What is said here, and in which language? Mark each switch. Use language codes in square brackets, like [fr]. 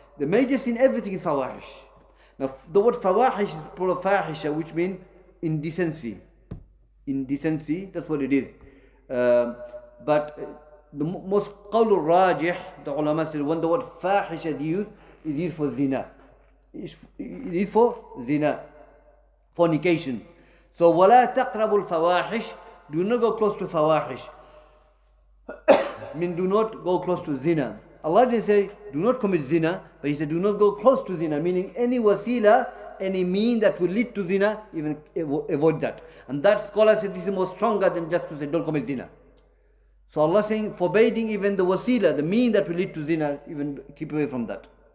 [en] The major sin, everything is fawahish. Now the word fawahish is plural fahisha, which means indecency. Indecency, that's what it is. But the most qawlul rajih, the ulama said, when the word fahisha is used, it is for zina. It is for zina, fornication. So, [ar] وَلَا تَقْرَبُوا الْفَوَاحِشِ. [en] Do not go close to fawahish. Mean do not go close to zina. Allah didn't say do not commit zina, but He said do not go close to zina, meaning any wasila, any mean that will lead to zina, even avoid that. And that scholar said this is more stronger than just to say don't commit zina. So Allah saying forbidding even the wasila, the mean that will lead to zina, even keep away from that.